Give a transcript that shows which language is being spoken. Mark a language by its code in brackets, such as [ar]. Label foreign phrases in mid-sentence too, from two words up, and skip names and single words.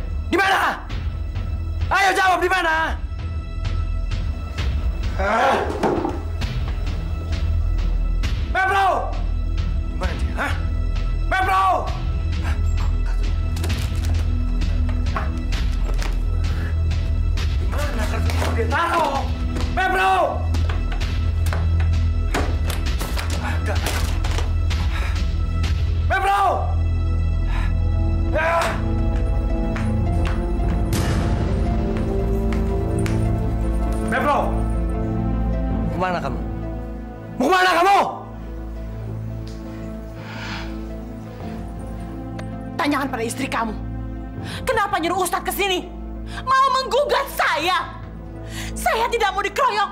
[id] Di mana? Ayo jawab, di mana? Mevrouw! Di mana dia? Hah? Mevrouw! Mana kartu itu dia taruh? Mevrouw! Ada. Mevrouw! Mevrouw! Mau kemana kamu? Mau kemana kamu? Tanyakan pada istri kamu. Kenapa nyuruh Ustadz ke sini? Mau menggugat saya. Saya tidak mau dikeroyok.